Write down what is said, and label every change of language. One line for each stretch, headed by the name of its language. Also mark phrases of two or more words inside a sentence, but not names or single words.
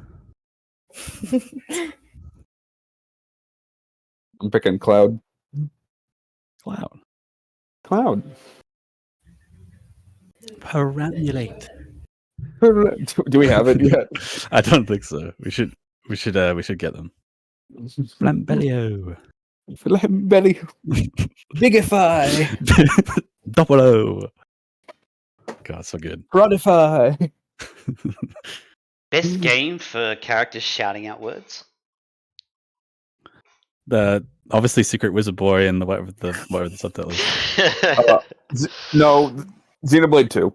English: I'm picking Cloud. Cloud. Perambulate. Do we have it yet? I don't think so. We should get them. Flambellio. Flambellio. Bigify. Double O. God, so good. Rodify. Best game for characters shouting out words. The obviously Secret Wizard Boy and whatever the subtitle is. No, Xenoblade 2.